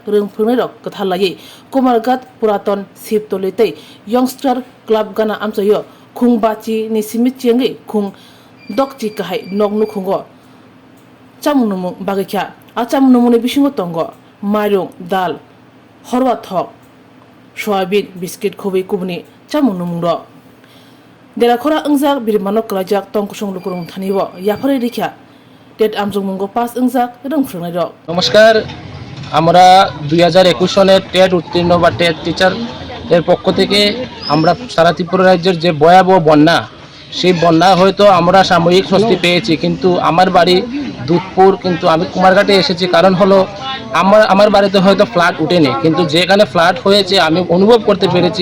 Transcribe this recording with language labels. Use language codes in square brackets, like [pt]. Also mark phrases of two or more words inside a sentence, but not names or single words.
[trp] rongfrungnai rok kathalai kumargat puraton siptoli tei [en] youngster club [trp] gana amsayo khungbachi ni simit chengi khung dokchi kahai nognu khungo chamnumung bagakya achamnumuni bisingo tongo mairung dal horwa thok [en] soyabin biscuit [trp] khobai kubni chamnumung ro dera khora engjak birmano klajak tongkusong lukurung thaniwo yafare rikha tet amjungmungo pas engjak rongfrungnai ro [bn] নমস্কার আমরা 2021 সনের টেট উত্তীর্ণ বা টেট টিচার এর পক্ষ থেকে আমরা সারা ত্রিপুরা রাজ্যের যে ভয়াবহ বন্যা সেই বন্যা হয়তো আমরা সাময়িক স্বস্তি পেয়েছি কিন্তু আমার বাড়ি দুধপুর কিন্তু আমি কুমারঘাটে এসেছি কারণ হলো আমার বাড়িতে হয়তো ফ্লাড উঠেনি কিন্তু যেখানে ফ্লাড হয়েছে আমি অনুভব করতে পেরেছি